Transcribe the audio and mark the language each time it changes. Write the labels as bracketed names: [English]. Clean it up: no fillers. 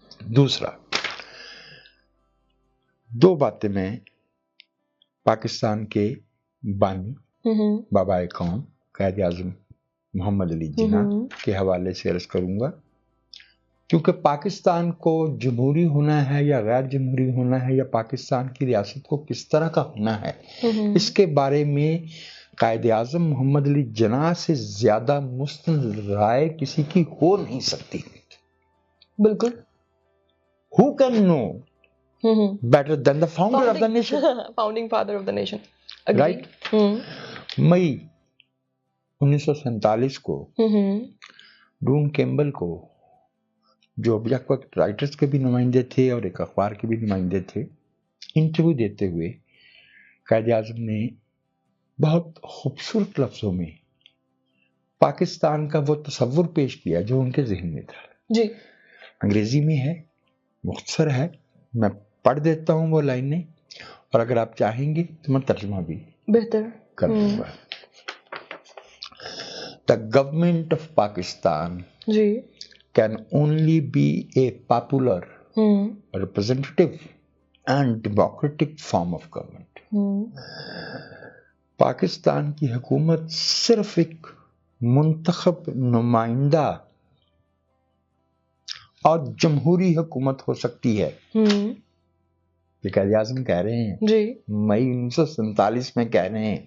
[Hindi] दूसरा, 2 बातें मैं पाकिस्तान के बानी बाबा कौम कायद आज़म मोहम्मद अली जिन्ना के हवाले से अर्ज करूंगा, क्योंकि पाकिस्तान को जमहूरी होना है या गैर जमहूरी होना है या पाकिस्तान की रियासत को किस तरह का होना है, इसके बारे में कायद आज़म मोहम्मद अली जिन्ना से ज्यादा मुस्तनद राय किसी की हो नहीं सकती। बिल्कुल। [English] Who can know better than the founder of the nation? Founding father of the nation. Right? [Hindi] मई 1947 को डून कैम्बल को, जो अब वक्त राइटर्स के भी नुमाइंदे थे और एक अखबार के भी नुमाइंदे थे, इंटरव्यू देते हुए कायद आज़म ने बहुत खूबसूरत लफ्जों में पाकिस्तान का वो तस्वुर पेश किया जो उनके जहन में था। जी। अंग्रेजी में है, मुख्तसर है, मैं पढ़ देता हूँ वो लाइनें, और अगर आप चाहेंगे तो मैं तर्जुमा भी बेहतर कर दूंगा। [English] The government of Pakistan can only be a popular, representative and democratic form of government. [Hindi] Pakistan की हुकूमत सिर्फ एक मुंतखब नुमाइंदा और जमहूरी हुकूमत हो सकती है। ये कायद आज़म कह रहे हैं जी, मई 1947 में कह रहे हैं।